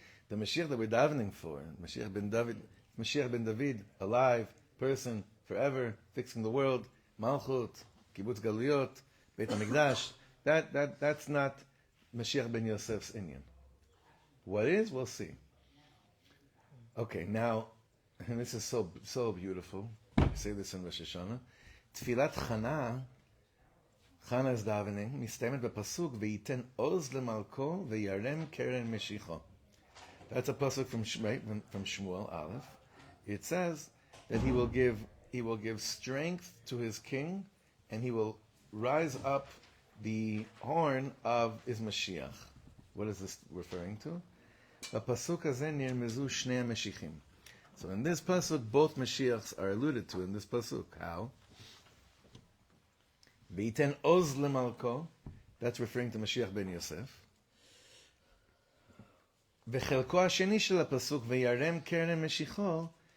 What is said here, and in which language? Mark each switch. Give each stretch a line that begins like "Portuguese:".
English: The Mashiach that we're davening for, Mashiach ben David, alive, person, forever, fixing the world, Malchut, Kibbutz Galuyot, Beit HaMikdash, that's not Mashiach ben Yosef's inyan. What is, we'll see. Okay, now, and this is so beautiful. I say this in Rosh Hashanah. Tfilat Chana is davening,
Hebrew: מסתיימת בפסוק, וייתן עוז למלכו וירם קרן משיחו.
English: That's a pasuk from Shmuel Aleph. It says that he will give strength to his king, and he will rise up the horn of his Mashiach. What is this referring to?
Hebrew: בפסוק הזה נרמזו שני המשיחים.
English: So in this pasuk, both Mashiachs are alluded to in this pasuk. How?
Hebrew: V'iten oz lemalko,
English: that's referring to Mashiach ben Yosef.
Hebrew: V'chelko hasheni shel hapasuk v'yarem keren meshicho,